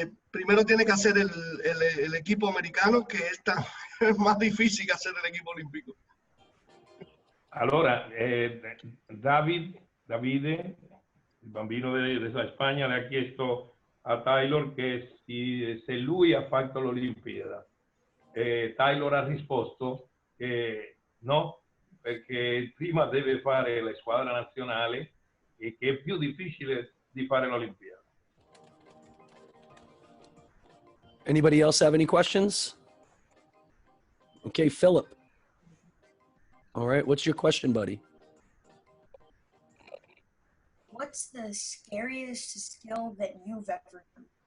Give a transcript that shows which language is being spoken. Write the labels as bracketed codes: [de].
[es] Primero tiene que hacer el equipo americano, que es más difícil que hacer el equipo olímpico. [it] Allora, Davide, il bambino della Spagna, le ha chiesto a Taylor che se lui ha fatto l'Olimpiada. Taylor ha risposto che no, perché prima deve fare la squadra nazionale e che è più difficile di fare l'Olimpiada. [en] Anybody else have any questions? Okay, Philip. All right, what's your question, buddy? What's the scariest skill that you've ever done?